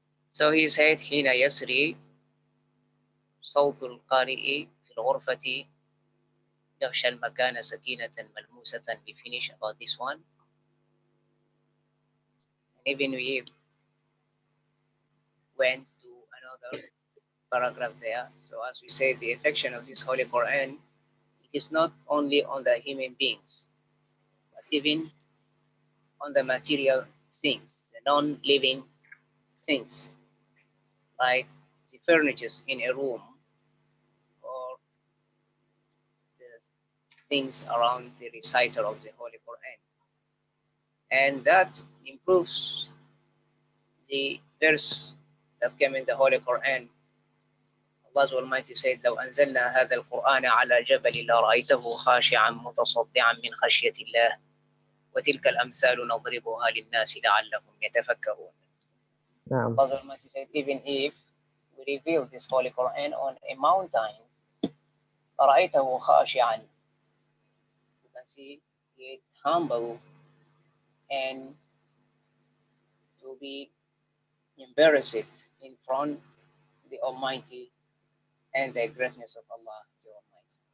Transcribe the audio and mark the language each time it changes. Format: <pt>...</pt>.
<en>So he said,</en> <ar>Hina Yasri, صوت القارئ في الغرفة يغشى المكان سكينة ملموسة.</ar> <en>We finish about this one. And even we went to another paragraph there. So as we said, the affection of this Holy Quran, it is not only on the human beings, but even on the material things, the non-living things, like the furniture in a room or the things around the reciter of the Holy Quran. And that improves the verse that came in the Holy Quran. Allah Almighty said,</en> <ar>لو أنزلنا هذا القرآن على جبل لرأيته خاشعا متصدعا من خشية الله وتلك الأمثال نضربها للناس لعلهم يتفكرون.</ar> <en>Allah Almighty said, even if we reveal this Holy Quran on a mountain,</en> <ar>رأيته خاشعا,</ar> <en>you can see it humble and to be embarrassed in front of the Almighty and the greatness of Allah the Almighty.</en>